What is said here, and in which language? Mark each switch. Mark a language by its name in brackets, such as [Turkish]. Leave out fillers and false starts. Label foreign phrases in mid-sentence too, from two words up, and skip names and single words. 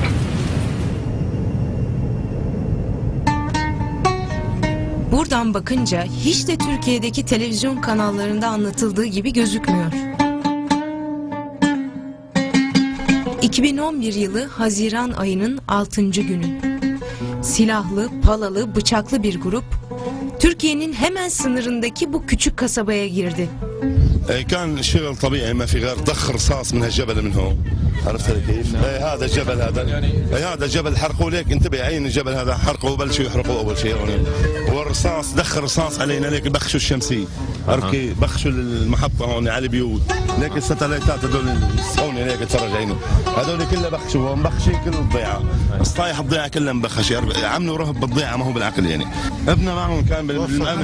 [Turkish] Buradan bakınca hiç de Türkiye'deki televizyon kanallarında anlatıldığı gibi gözükmüyor. 2011 yılı Haziran ayının 6. günü. Silahlı, palalı, bıçaklı bir grup Türkiye'nin hemen sınırındaki bu küçük kasabaya girdi. [Arabic] كان شغل طبيعي ما في غير ضخ رصاص من هالجبل من هون عرفت كيف؟ هذا الجبل هذا جبل حرقوا ليك انتبه عين الجبل هذا حرقوا وبلشوا يحرقوا اول شيء هون والرصاص دخ الرصاص علينا ليك بخشوا الشمسيه عرفت كيف؟ بخشوا المحطه هون على البيوت ليك الستلايتات هذول هون ليك تفرج عينه هذول كلها بخشوا هون بخشي كل الضيعه الصايح الضيعه كلها مبخشه عملوا رهب بالضيعه ما هو بالعقل يعني ابننا معهم كان بالامن